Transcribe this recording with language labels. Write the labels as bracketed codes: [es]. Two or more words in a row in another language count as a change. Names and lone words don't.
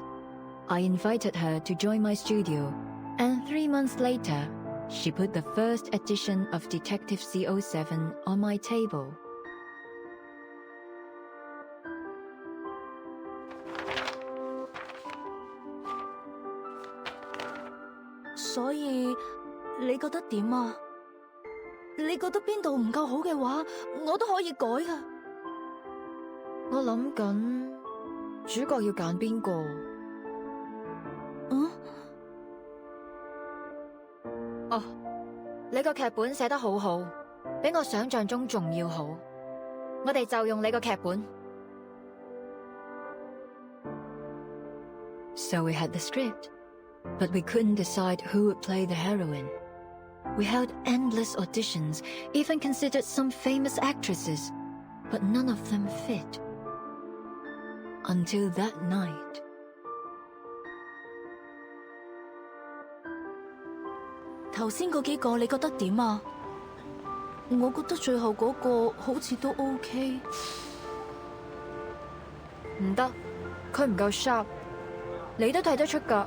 [en] I invited her to join my studio, and 3 months later, she put the first edition of Detective CO7 on my table. So, [yue] 你覺得點啊？你覺得邊度唔夠好嘅話，我都可以改㗎。我諗緊主角要揀邊個？你個劇本寫得好好，比我想象中仲要好。我哋就用你個劇本。 [en] So we had the script, but we couldn't decide who would play the heroine. We held endless auditions, even considered some famous actresses, but none of them fit. Until that night. [yue] 頭先嗰幾個你覺得點啊？我覺得最後嗰個好似都 OK。唔得，佢唔夠 sharp。你都睇得出㗎。